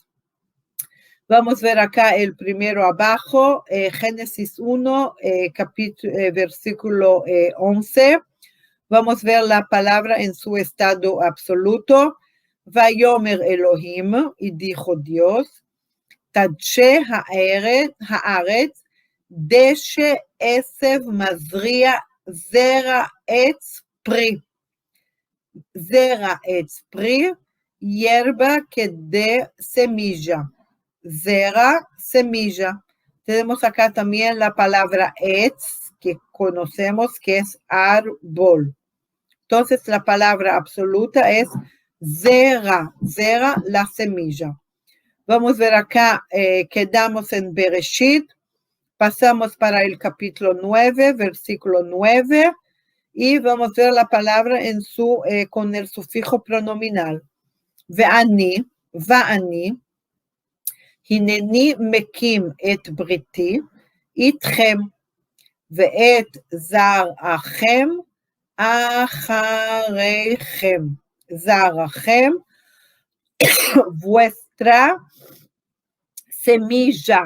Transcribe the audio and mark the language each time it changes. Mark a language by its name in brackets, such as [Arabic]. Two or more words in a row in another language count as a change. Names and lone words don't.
[Spanish] Vamos a ver acá el primero abajo, Génesis 1, versículo 11. Vamos a ver la palabra en su estado absoluto. [Hebrew] ויאמר אלהים, [Spanish] y dijo Dios, [Hebrew] תדשא הארץ, דשא עשב מזריע, זרע עץ פרי. זרע עץ פרי, [Spanish] hierba que dé semilla. Zera, semilla. Tenemos acá también la palabra etz, que conocemos que es árbol. Entonces, la palabra absoluta es zera, zera, la semilla. Vamos a ver acá, quedamos en Bereshit, pasamos para el capítulo 9, versículo 9, y vamos a ver la palabra en su, con el sufijo pronominal. [Hebrew] ואני, ואני, הנני מקים את בריתי, אתכם, ואת זרע כם, אחריכם, זרעכם, [Spanish] vuestra semilla.